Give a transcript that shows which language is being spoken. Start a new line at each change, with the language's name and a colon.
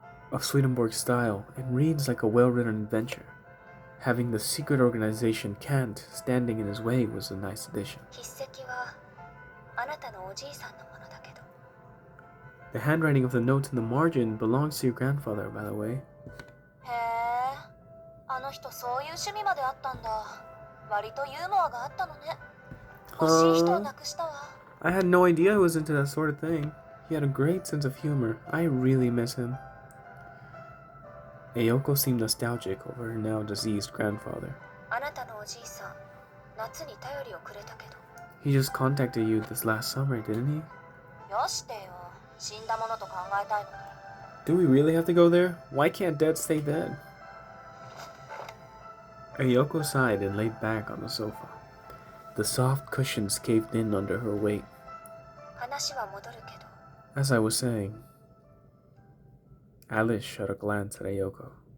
English: of Swedenborg's style and reads like a well-written adventure. Having the secret organization Kant standing in his way was a nice addition.
Japanese: 筆跡はあなたのおじいさんのものだけど。
English: The handwriting of the notes in the margin belongs to your grandfather, by the way.
Japanese: へえ、あの人そういう趣味まであったんだ。割とユーモアがあったのね。欲しい人を亡くしたわ。
English: I had no idea he was into that sort of thing. He had a great sense of humor. I really miss him. Ayoko seemed nostalgic over her now deceased grandfather.
Japanese: あなたのおじいさん、夏に頼りをくれたけど。
English: He just contacted you this last summer, didn't he?
Japanese: よしてよ、死んだものと考えたいのに。
English: Do we really have to go there? Why can't Dad stay dead? Ayoko sighed and laid back on the sofa. The soft cushions caved in under her weight.
Japanese: 話は戻るけど。
English: As I was saying, Alice shot a glance at Ayoko.